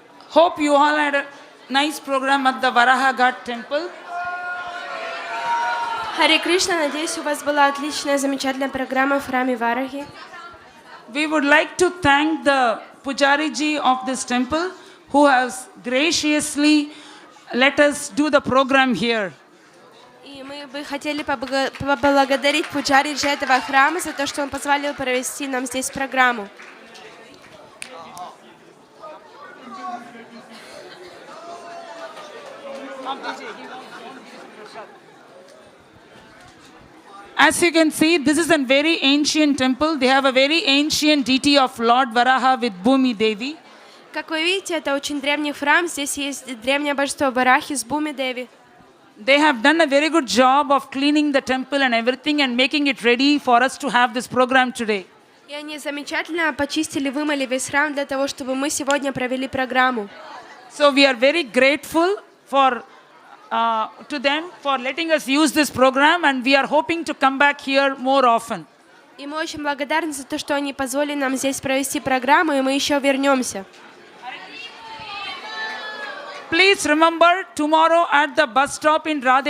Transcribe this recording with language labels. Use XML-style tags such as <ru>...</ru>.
<en>Hope you all had a nice program at the Varaha Ghat temple.</en> <ru>Харе Кришна, надеюсь, у вас была отличная, замечательная программа в храме Варахи.</ru> <en>We would like to thank the Pujari ji of this temple who has graciously let us do the program here.</en> <ru>И мы Мы бы хотели поблагодарить Пуджариджи этого храма за то, что он позволил провести нам здесь программу.</ru> <en>As you can see, this is a very ancient temple. They have a very ancient deity of Lord Varaha with Bhumi Devi.</en> <ru>Как вы видите, это очень древний храм. Здесь есть древнее божество Варахи с Бхуми Деви.</ru> <en>They have done a very good job of cleaning the temple and everything and making it ready for us to have this program today.</en> <ru>И они замечательно почистили, вымыли весь храм для того, чтобы мы сегодня провели программу.</ru> <en>So we are very grateful to them for letting us use this program, and we are hoping to come back here more often.</en> <ru>И мы очень благодарны за то, что они позволили нам здесь провести программу, и мы еще вернемся.</ru> <en>Please remember tomorrow at the bus stop in Radhe</en>